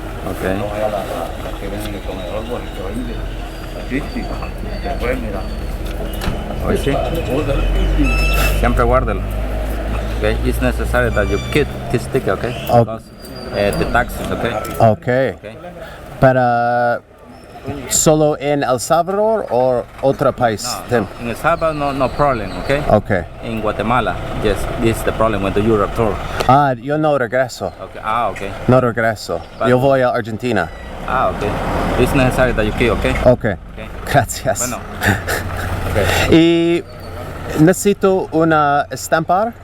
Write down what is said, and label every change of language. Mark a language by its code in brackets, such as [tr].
[en] Okay. [es] Hoy sí. Siempre guárdalo. Okay. [en] It's necessary that you keep this sticker, okay? Because the taxes, okay? Okay. Okay. [es] Para solo en El Salvador or otro país? [en] No. In El Salvador, no problem, okay? Okay. In Guatemala, yes, this is the problem when you return. [es] Yo no regreso. [en] Okay. Okay. [es] No regreso. Yo voy a Argentina. [en] Okay. It's necessary that you keep, okay? Okay. Okay. [es] Gracias. Bueno. Okay. Y necesito una estampar,